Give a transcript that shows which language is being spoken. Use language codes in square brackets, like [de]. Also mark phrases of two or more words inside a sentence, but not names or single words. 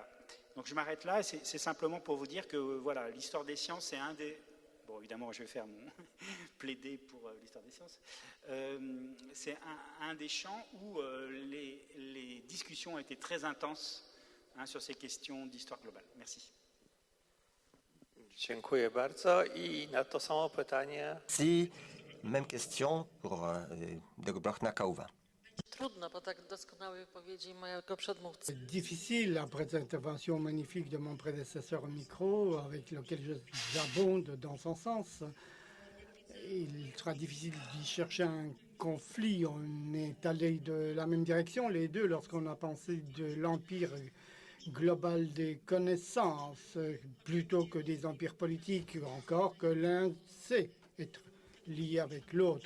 [fr] Donc je m'arrête là, c'est simplement pour vous dire que voilà, l'histoire des sciences, c'est un des... Bon, évidemment, je vais faire mon plaider pour l'histoire des sciences. C'est un des champs où les discussions ont été très intenses sur ces questions d'histoire globale. Merci. [pl] Dziękuję bardzo i na to samo pytanie. [fr] Si, même question pour Dagobert Nakauva. [pl] Trudno, bo tak doskonałe wypowiedzi mojego przedmówcy. [fr] Difficile, après cette intervention magnifique de mon prédécesseur au micro, avec lequel j'abonde dans son sens, il sera difficile d'y chercher un conflit. On est allé de la même direction, les deux, lorsqu'on a pensé de l'empire global des connaissances, plutôt que des empires politiques, encore que l'un sait être lié avec l'autre.